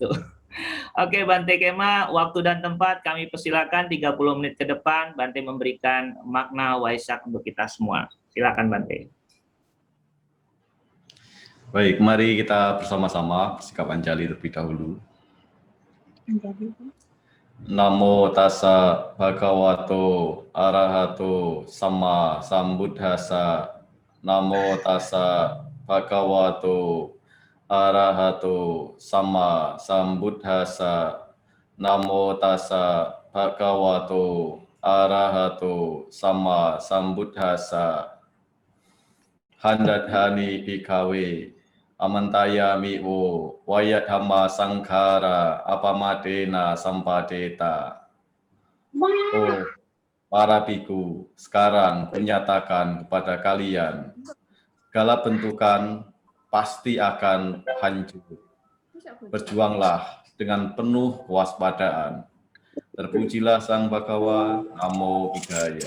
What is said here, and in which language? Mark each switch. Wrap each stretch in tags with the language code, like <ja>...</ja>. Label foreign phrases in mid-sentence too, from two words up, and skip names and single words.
<id>Oke Bante Kema, waktu dan tempat kami persilakan 30 menit ke depan Bante memberikan makna Waisak untuk kita semua. Silakan Bante. Baik, mari kita bersama-sama bersikap anjali terlebih dahulu.</id> <pi>Namo tassa bhagavato arahato sama sambuddhassa. Namo tassa bhagavato arahato sama sambuddhassa. Namo tassa bhagavato arahato sama sambuddhassa. Handadhani bhikkhave amantaya mi'o wayadhamma sangkhara apamadena sampadeta.</pi> <id>Oh, para biku, sekarang kunyatakan kepada kalian, segala bentukan pasti akan hancur. Berjuanglah dengan penuh kewaspadaan. Terpujilah Sang Bhagawa,</id> <pi>Namo Buddhaya.</pi>